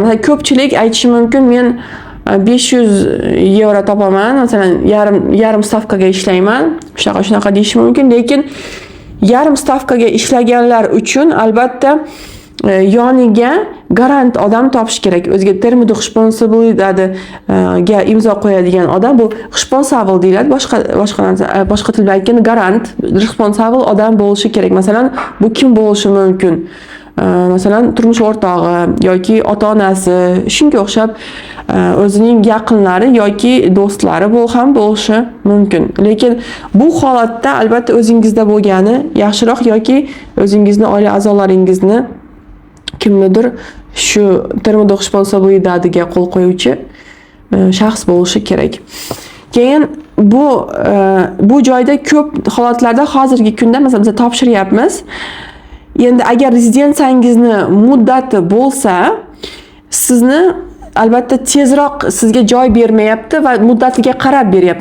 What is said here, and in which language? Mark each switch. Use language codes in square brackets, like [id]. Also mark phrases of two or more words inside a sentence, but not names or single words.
[uz] Masalan, ko'pchilik aytishi mumkin, men 500 yevro topaman, masalan, yarim stavkaga ishlayman, shunaqa deyish mumkin, lekin yarim stavkaga ishlaganlar uchun albatta yoniga garant odam topish kerak. O'ziga [pt] termo de responsabilidadiga [uz] imzo qo'yadigan odam, bu responsable deyiladi. Boshqa tilda aytganda garant, responsable odam bo'lishi kerak. Masalan, bu kim bo'lishi mumkin? Masalan, turmush o'rtog'i yoki ota-onasi, shunga o'xshab o'zining yaqinlari yoki do'stlari ham bo'lishi mumkin. Lekin bu holatda albatta o'zingizda bo'lgani yaxshiroq yoki o'zingizni oila a'zolaringizni kimnidir shu [pt] termo de responsabilidadiga [uz] qo'l qo'yuvchi shaxs bo'lishi kerak. Keyin bu joyda ko'p holatlarda hozirgi kunda masalan biz topshiryapmiz. Endi agar rezidensiyangizni muddati bo'lsa, sizni albatta tezroq sizga joy bermayapti va muddatiga qarab beryapti.